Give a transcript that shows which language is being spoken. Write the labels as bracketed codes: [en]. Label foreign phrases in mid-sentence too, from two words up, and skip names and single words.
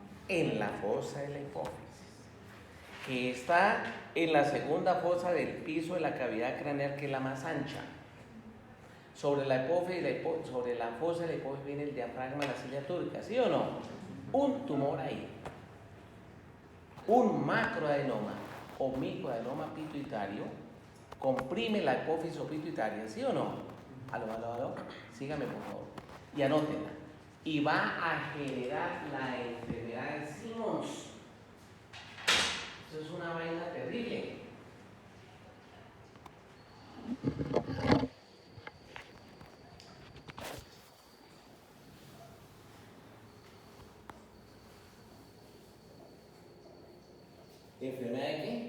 [es] en la fosa de la hipófisis, que está en la segunda fosa del piso de la cavidad craneal, que es la más ancha. Sobre la hipófisis, sobre la fosa de la hipófisis viene el diafragma de la cilia túrica, ¿sí o no? Un tumor ahí, un macroadenoma o microadenoma pituitario, comprime la hipófisis pituitaria, ¿sí o no? Aló, sígame por favor, y anótenla. Y va a generar la enfermedad de Simmons. Eso es una vaina terrible. ¿Enfermedad de qué?